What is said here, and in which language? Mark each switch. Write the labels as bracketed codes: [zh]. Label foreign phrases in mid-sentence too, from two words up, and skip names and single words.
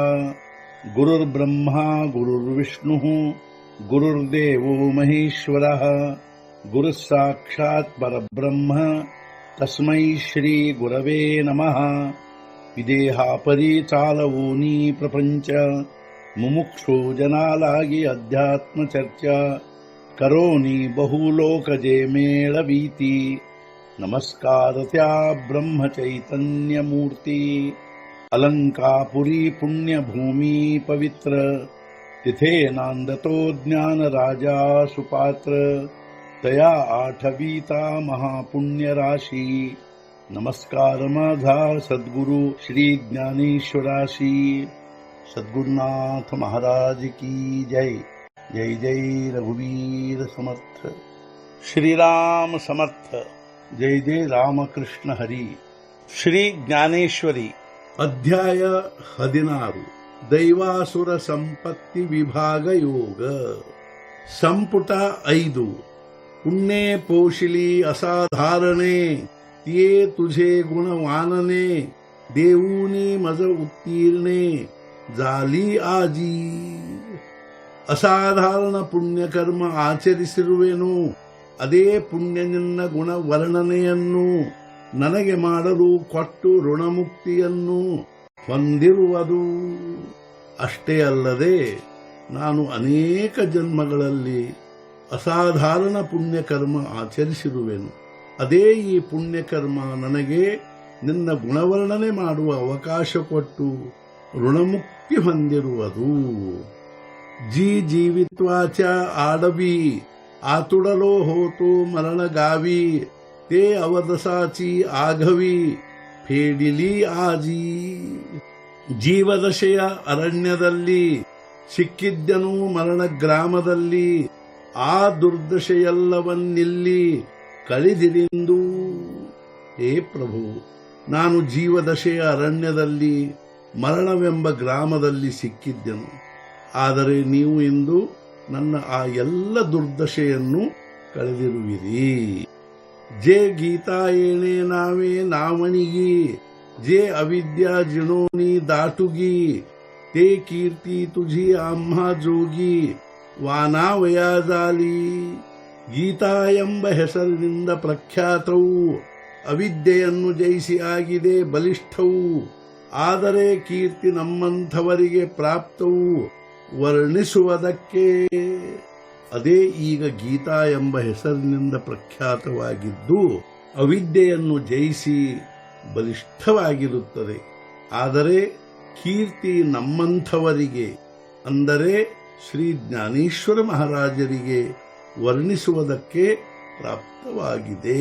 [sa] गुरुर्ब्रह्मा गुरुर्विष्णुः गुरुर्देवो महेश्वरः गुरुः साक्षात् परब्रह्म तस्मै श्री गुरवे नमः। [mr] विदेहापरि चालवोनी प्रपंच मुमुक्षु जनालागी अध्यात्म चर्चा करोनी बहुलोकजे मेळवीती। नमस्कार त्या ब्रह्म चैतन्य मूर्ती अलंकापुरी पुण्यभूमी पवित्र तिथे नांदतो ज्ञान राजा सुपात्र तया आठवीता महापुण्य राशी। नमस्कार माझा सद्गुरु श्री ज्ञानेश्वराशी। सद्गुरुनाथ महाराज की जय। जय जय रघुवीर समर्थ। श्रीराम समर्थ। जय जय रामकृष्ण हरी। [kn] ಶ್ರೀ ಜ್ಞಾನೇಶ್ವರಿ ಅಧ್ಯಾಯ 16 ದೈವಾಸುರ ಸಂಪತ್ತಿ ವಿಭಾಗ ಯೋಗ ಸಂಪುಟ 5 [mr] पुण्ये पोशिली असाधारणे तिये तुझे गुणवानने देऊनी मज उत्तीर्णे जाली आजी। [kn] ಅಸಾಧಾರಣ ಪುಣ್ಯಕರ್ಮ ಆಚರಿಸಿರುವೆನು, ಅದೇ ಪುಣ್ಯ ನಿನ್ನ ಗುಣ ವರ್ಣನೆಯನ್ನು ನನಗೆ ಮಾಡಲು ಕೊಟ್ಟು ಋಣಮುಕ್ತಿಯನ್ನು ಹೊಂದಿರುವುದು. ಅಷ್ಟೇ ಅಲ್ಲದೆ ನಾನು ಅನೇಕ ಜನ್ಮಗಳಲ್ಲಿ ಅಸಾಧಾರಣ ಪುಣ್ಯಕರ್ಮ ಆಚರಿಸಿರುವೆನು, ಅದೇ ಈ ಪುಣ್ಯಕರ್ಮ ನನಗೆ ನಿನ್ನ ಗುಣವರ್ಣನೆ ಮಾಡುವ ಅವಕಾಶ ಕೊಟ್ಟು ಋಣಮುಕ್ತಿ ಹೊಂದಿರುವುದು. [mr] जीवित्वाच आडवी आतुडलो होतो मरण गावी ते अवदसाची आघवी फेडिली आजी. [kn] ಜೀವದಶೆಯ ಅರಣ್ಯದಲ್ಲಿ ಸಿಕ್ಕಿದ್ದನು ಮರಣ ಗ್ರಾಮದಲ್ಲಿ, ಆ ದುರ್ದಶೆಯೆಲ್ಲವನ್ನಿಲ್ಲಿ ಕಳೆದಿರಿಂದು. ಹೇ ಪ್ರಭು, ನಾನು ಜೀವದಶೆಯ ಅರಣ್ಯದಲ್ಲಿ ಮರಣವೆಂಬ ಗ್ರಾಮದಲ್ಲಿ ಸಿಕ್ಕಿದ್ದೆನು, ಆದರೆ ನೀವು ಇಂದು ನನ್ನ ಆ ಎಲ್ಲ ದುರ್ದಶೆಯನ್ನು ಕಳೆದಿರುವಿರಿ. [mr] जे गीता येणे नावे नावणिगी जे अविद्या जिणोनी दाटुगी ते कीर्ती तुझी आम्हा जोगी वानावया जाली. [kn] ಗೀತಾ ಎಂಬ ಹೆಸರಿನಿಂದ ಪ್ರಖ್ಯಾತವು ಅವಿದ್ಯೆಯನ್ನು ಜಯಿಸಿ ಆಗಿದೆ ಬಲಿಷ್ಠವು, ಆದರೆ ಕೀರ್ತಿ ನಮ್ಮಂಥವರಿಗೆ ಪ್ರಾಪ್ತವು ವರ್ಣಿಸುವುದಕ್ಕೆ. ಅದೇ ಈಗ ಗೀತಾ ಎಂಬ ಹೆಸರಿನಿಂದ ಪ್ರಖ್ಯಾತವಾಗಿದ್ದು ಅವಿದ್ಯೆಯನ್ನು ಜಯಿಸಿ ಬಲಿಷ್ಠವಾಗಿರುತ್ತದೆ, ಆದರೆ ಕೀರ್ತಿ ನಮ್ಮಂಥವರಿಗೆ ಅಂದರೆ ಶ್ರೀ ಜ್ಞಾನೇಶ್ವರ ಮಹಾರಾಜರಿಗೆ ವರ್ಣಿಸುವುದಕ್ಕೆ ಪ್ರಾಪ್ತವಾಗಿದೆ.